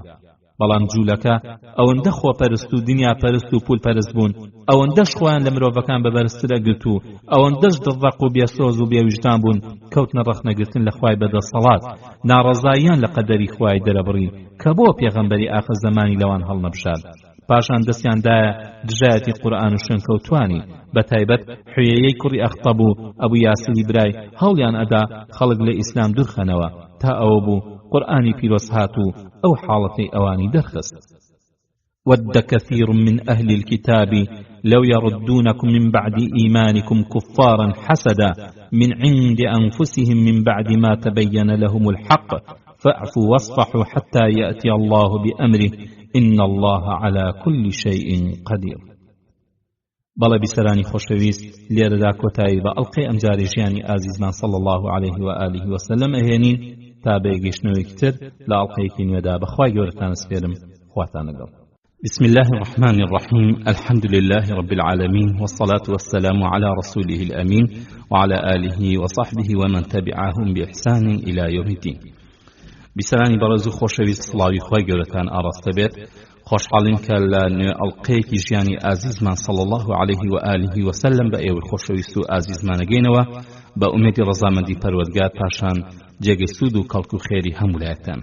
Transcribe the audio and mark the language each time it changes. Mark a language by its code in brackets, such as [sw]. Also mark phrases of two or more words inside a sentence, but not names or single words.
[ckb] بەڵام جوولەکە ئەوەندە خۆپەرست و دنیا پەرست و پول پەرست بوون، ئەوەندەش خۆیان لە مرۆڤەکان بەبەرزتر ئەگرت و ئەوەندەش دڵڕەق و بێسۆز و بێویژدان بوون کەوتنە ڕەخنەگرتن لە خوای بەدەسەڵات، ناڕەزاییان لە قەدەری خوای دەرەبڕی کە بۆ پێغەمبەری ئاخر زەمانی لەوان هەڵنەبشاد. پاشان دەستیاندایە دژایەتی قورئان و شوێنکەوتوانی، بەتایبەت حویەیەی کوڕی ئەخطەب و ئەبوو یاسری برای هەوڵیان ئەدا خەڵک لە ئیسلام دوورخەنەوە، تا ئەوە بوو قورئانی پیرۆز هات و ئەو حاڵەتەی ئەوانی دەرخست. [ar] ود كثير من أهل الكتاب لو يردونكم من بعد إيمانكم كفارا حسدا من عند أنفسهم من بعد ما تبين لهم الحق فاعفوا واصفحوا حتى يأتي الله بأمره إن الله على كل شيء قدير. [ckb] بەڵێ بیسەرانی خۆشەویست، لێرەدا کۆتایی بە ئەڵقەی ئەمجاری ژیانی ئازیزمان [ar] صلی الله عليه و آله وسلم [ckb] ئەهێنین تا بێگەشتنەوەیەکی تر لە ئەڵقەیەکی نوێدا بەخوای گەورەتان سپێرم. خواتان لەگەڵ. [ar] بسم الله الرحمن الرحيم. الحمد لله رب العالمين والصلاة والسلام على رسوله الأمين وعلى آله وصحبه ومن تبعهم بإحسان إلى يوم الدين. [ckb] بسرانی بەڕێز و خۆشەویست، سڵاوی خوای گەورەتان ئاڕاستە بێت. خۆشحاڵین کە لە نوێ ئەڵقەیەکی ژیانی ئازیزمان [ar] صلی الله عليه و آله وسلم [ckb] بە ئێوەی خۆشەویست و ئازیزمانەگەینەوە بە ئومێدی ڕەزامەندی پەروەردگار پاشان جێگەی سوود و کەڵک و خێری هەموو لایەکتان.